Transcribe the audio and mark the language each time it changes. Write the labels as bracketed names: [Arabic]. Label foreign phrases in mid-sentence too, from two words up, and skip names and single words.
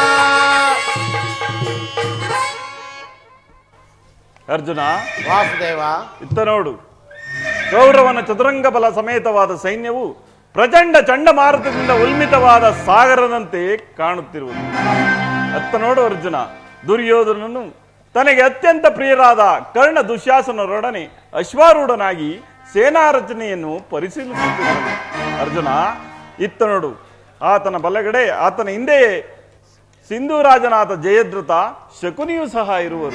[Kannada] ಅರ್ಜುನ, ವಾಸುದೇವ, ಇತ್ತ ನೋಡು, ಕೌರವನ ಚತುರಂಗ ಬಲ ಸಮೇತವಾದ ಸೈನ್ಯವು ಪ್ರಚಂಡ ಚಂಡಮಾರುತದಿಂದ ಉಲ್ಮಿತವಾದ ಸಾಗರದಂತೆ ಕಾಣುತ್ತಿರುವುದು. ಅತ್ತ ನೋಡು ಅರ್ಜುನ, ದುರ್ಯೋಧನನು ತನಗೆ ಅತ್ಯಂತ ಪ್ರಿಯರಾದ ಕರ್ಣ ದುಶ್ಯಾಸನರೊಡನೆ ಅಶ್ವಾರೂಢನಾಗಿ ಸೇನಾ ರಚನೆಯನ್ನು ಪರಿಶೀಲಿಸುತ್ತಿದ್ದನು. ಅರ್ಜುನ, ಇತ್ತ ನೋಡು, ಆತನ ಬಲಗಡೆ ಆತನ ಹಿಂದೆಯೇ ಸಿಂಧೂರಾಜನಾದ ಜಯದ್ರಥ ಶಕುನಿಯೂ ಸಹ ಇರುವರು.